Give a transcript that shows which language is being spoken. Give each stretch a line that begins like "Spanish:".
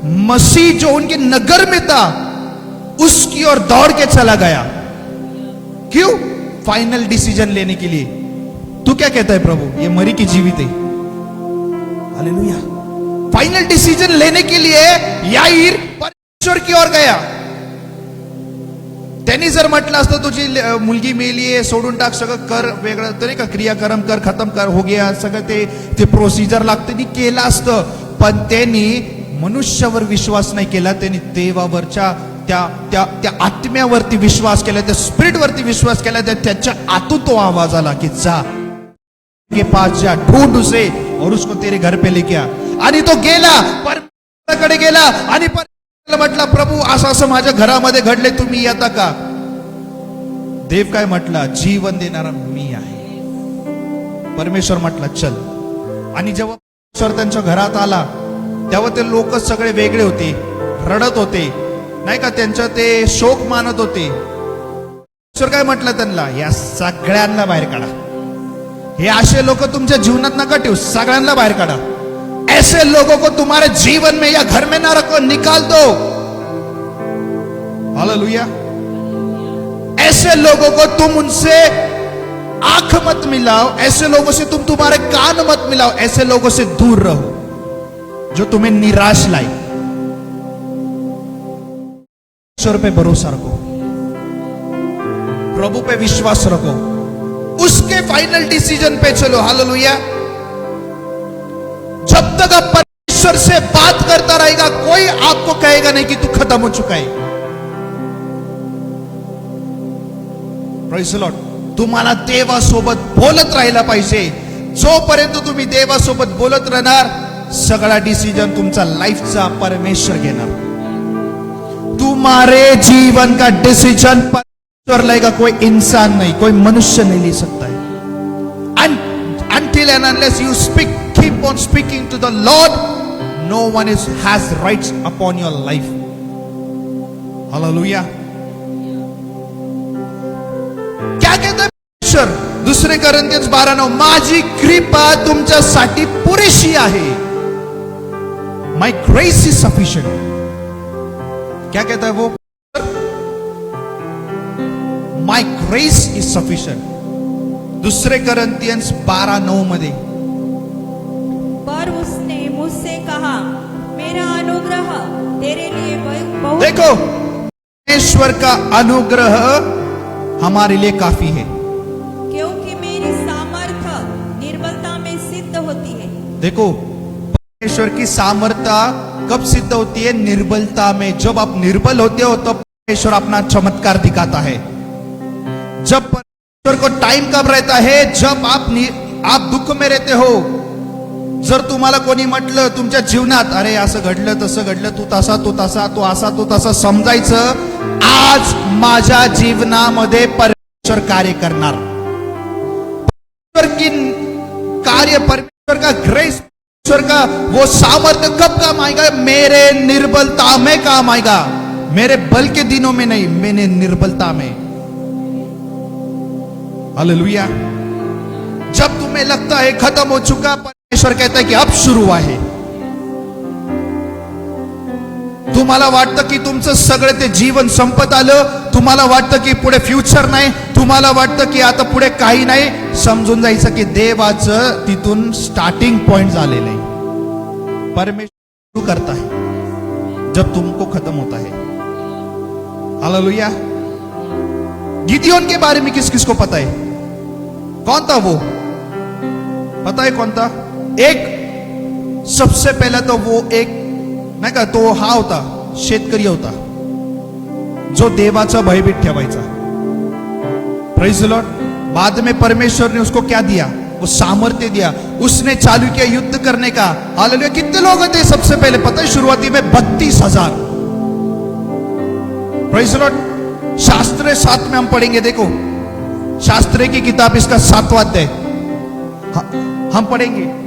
Hindi: मसीह जो उनके नगर में था उसकी ओर दौड़ के चला गया। क्यों? फाइनल डिसीजन लेने के लिए। तू क्या कहता है प्रभु, ये मरी की जीवित है? हालेलुया। फाइनल डिसीजन लेने के लिए याईर परमेश्वर की ओर गया।
Marathi: त्यांनी जर म्हटलं असतं तुझी मुलगी मेली आहे, सोडून टाक, सगळं कर, वेगळं तरी का क्रियाक्रम कर,
Hindi: खतम कर, हो गया
Marathi: सगळं, ते प्रोसिजर लागते ती केलं असतं। पण त्यांनी मनुष्यावर विश्वास नाही केला, त्यांनी देवावरच्या त्या आत्म्यावरती विश्वास केला, त्या स्पिरिट वरती विश्वास केला। त्याच्या आतून तो आवाज आला की
Hindi: जा के पास जा, ढूंढ उसे और उसको तेरे घर पे लेके आ।
Marathi: आणि तो गेला, परमेश्वराकडे गेला आणि म्हटला प्रभू असं असं माझ्या घरामध्ये घडले, तुम्ही येता का? देव काय म्हटला? जीवन देणारा मी आहे। परमेश्वर म्हटला चल। आणि जेव्हा परमेश्वर त्यांच्या घरात आला तेव्हा ते लोक सगळे वेगळे होते, रडत होते नाही का, त्यांच्या ते शोक मानत होते। परमेश्वर काय म्हटलं त्यांना? या सगळ्यांना बाहेर काढा। हे असे लोक तुमच्या जीवनात नका ठेवू, सगळ्यांना बाहेर काढा।
Hindi: ऐसे लोगों को तुम्हारे जीवन में या घर में ना रखो, निकाल दो। हालेलुया। ऐसे लोगों को तुम उनसे आंख मत मिलाओ, ऐसे लोगों से तुम तुम्हारे कान मत मिलाओ, ऐसे लोगों से दूर रहो जो तुम्हें निराश लाए। ईश्वर पे भरोसा रखो, प्रभु पे विश्वास रखो, उसके फाइनल डिसीजन पे चलो। हालेलुया। जब तक आप परमेश्वर से बात करता रहेगा, कोई आपको कहेगा नहीं कि तू खत्म हो चुका है।
English: Praise the Lord.
Marathi: तुम्हाला देवासोबत बोलत राहिला पाहिजे। जोपर्यंत तुम्ही देवासोबत बोलत राहणार, सगळा डिसीजन तुमचा लाईफचा परमेश्वर घेणार।
Hindi: तुम्हारे जीवन का डिसीजन परमेश्वर लेगा, कोई इंसान नहीं, कोई मनुष्य नहीं ले सकता है।
English: Until and unless you speak, keep keep on speaking to the Lord, no one has rights upon your life. Hallelujah.
Hindi: क्या कहता है परमेश्वर?
Marathi: दुसरे कोरिन्थियन्स 12:9, माझी कृपा तुमच्यासाठी पुरेशी आहे.
English: My grace is sufficient.
Hindi: क्या कहता है वो?
English: My grace is sufficient.
Marathi: दुसरे कोरिन्थियन्स 12:9 मध्ये,
Hindi: पर उसने मुझसे कहा, मेरा अनुग्रह तेरे लिए बहुत देखो परमेश्वर का अनुग्रह हमारे लिए काफी है. क्योंकि मेरी सामर्थ्य निर्बलता में सिद्ध होती है. देखो परमेश्वर की सामर्थ्य कब सिद्ध होती है? निर्बलता में. जब आप निर्बल होते हो तब परमेश्वर अपना चमत्कार दिखाता है. जब परमेश्वर को टाइम कब रहता है? जब आप दुःख में रहते हो.
Marathi: जर तुम्हाला कोणी म्हटलं तुमच्या जीवनात, अरे असं घडलं तसं घडलं, तू तसा तू तसा, तू असा तू तसा, समजायचं आज माझ्या जीवनामध्ये परमेश्वर कार्य करणार.
Hindi: परमेश्वर की कार्य, परमेश्वर का ग्रेस, परमेश्वर का वो सामर्थ्य कब काम आएगा? मेरे निर्बलता में काम आएगा. मेरे बल के दिनों में नहीं, मैंने निर्बलता में. हालेलुया. जब तुम्हें लगता है खत्म हो चुका, परमेश्वर कहता है की अब
Marathi: सुरू आहे. तुम्हाला वाटतं की तुमचं सगळं ते जीवन संपत आलं, तुम्हाला वाटतं की पुढे फ्युचर नाही, तुम्हाला वाटतं की आता पुढे काही नाही, समजून जायचं की देवाचं तिथून स्टार्टिंग पॉइंट झालेलं आहे.
Hindi: परमेश्वर शुरू करता है जब तुमको खत्म होता है. हालेलुया. गिदियोन के बारे में किस किस को पता है? कौन था वो? पता है कौन था?
Marathi: एक सबसे पहला तो वो एक नाही का, तो हा होता, शेतकरी होता जो देवाचा भयभीत ठेवायचा.
English: Praise the lord.
Hindi: बाद में परमेश्वर ने उसको क्या दिया? वो सामर्थ्य दिया. उसने चालू किया युद्ध करने का. हालेलुया. कितने लोग थे सबसे पहले? पता है शुरुआती में 32,000. Praise the Lord. शास्त्र 7 में हम पढ़ेंगे. देखो शास्त्र की किताब इसका 7वां अध्याय हम पढ़ेंगे.